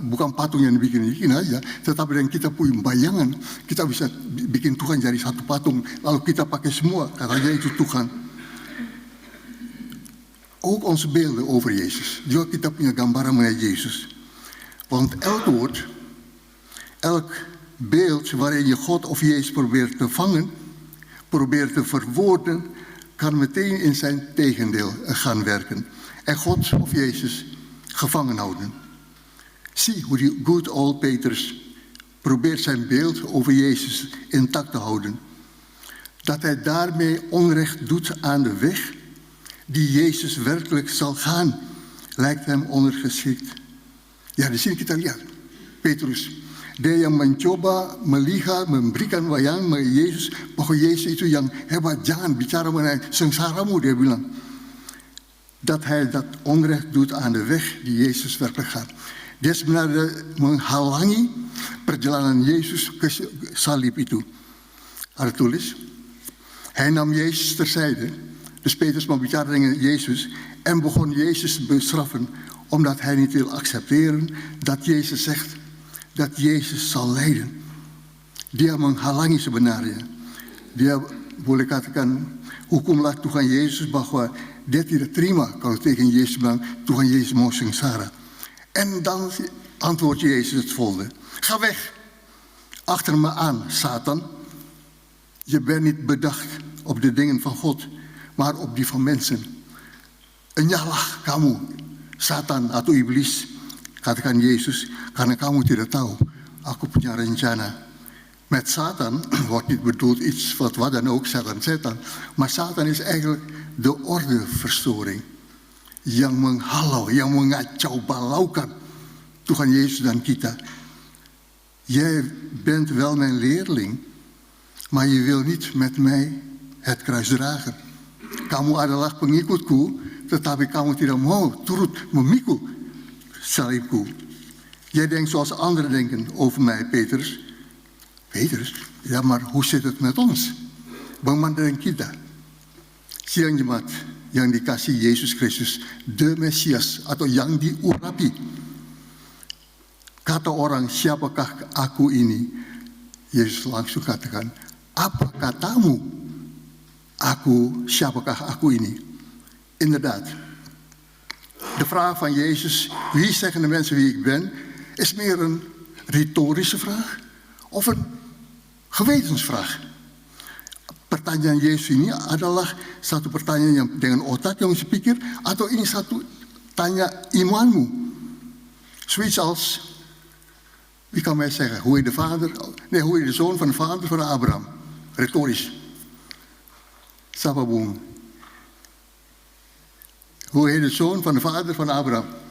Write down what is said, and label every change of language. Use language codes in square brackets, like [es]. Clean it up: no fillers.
[id] Bukan patung yang dibikin aja, tetapi dengan kita punya bayangan, kita bisa bikin Tuhan jadi satu patung, lalu kita pakai semua, katanya itu Tuhan. [nl] Ook onze beelden over Jezus. [id] Juga kita punya gambaran mengenai Jezus. [nl] Want elk woord, elk beeld waarin je God of Jezus probeert te vangen, probeert te verwoorden, kan meteen in zijn tegendeel gaan werken. En God of Jezus gevangen houden. Zie hoe die good old Petrus probeert zijn beeld over Jezus intact te houden. Dat hij daarmee onrecht doet aan de weg die Jezus werkelijk zal gaan, lijkt hem ondergeschikt. [id] Ja, di sini kita lihat Petrus, dia yang mencoba melihat, memberikan bayang mengenai Yesus, bahwa Yesus itu yang hebat, jangan bicara mengenai sengsaramu, dia bilang. [nl] Dat hij dat onrecht doet aan de weg die Jezus werkelijk gaat. [id] Dia sebenarnya menghalangi perjalanan Yesus ke salib itu. Ada tulis, [nl] hij nam Jezus terzijde. Dus Petrus [id] membicara dengan Yesus [nl] en begon Jezus te bestraffen, omdat hij niet wil accepteren dat Jezus zegt dat Jezus zal lijden. [id] Dia menghalangi sebenarnya. Dia boleh katakan, hukumlah Tuhan Yesus bahwa dia tidak terima kalau tegen Jezus bilang Tuhan Yesus mau sengsara. [nl] En dan antwoordt Jezus het volgende. Ga weg, achter me aan, Satan. Je bent niet bedacht op de dingen van God, maar op die van mensen. [id] Enyahlah kamu, Satan atau iblis, katakan Yesus, karena kamu tidak tahu, aku punya rencana. [nl] Met Satan wordt niet bedoeld iets wat dan ook, Satan. Maar Satan is eigenlijk de ordeverstoring. [id] Yang menghalau, yang mengacau balaukan Tuhan Yesus dan kita. [nl] Jij bent wel mijn leerling, maar je wil niet met mij het kruis dragen. [id] Kamu adalah pengikutku, tetapi kamu tidak mau turut memikul salibku. [nl] Jij denkt zoals anderen denken over mij, Petrus. Petrus? Ja, maar hoe zit het met ons? [id] Bagaimana kita? Sidang jemaat yang dikasih Yesus Kristus, [nl] de Mesias [id] atau yang diurapi. Kata orang, siapakah aku ini? Yesus langsung katakan, apa katamu? Siapakah aku ini? [nl] Inderdaad. De vraag van Jezus, wie zeggen de mensen wie ik ben, is meer een retorische vraag of een gewetensvraag. [id] Pertanyaan Yesus ini adalah satu pertanyaan yang dengan otak yang mesti pikir, atau ini satu tanya imanmu. [nl] Zoiets als, wie kan mij zeggen, hoe je de zoon van de vader van Abraham? Retorisch. Sapa boom. Hoe heet de zoon van de vader van Abraham?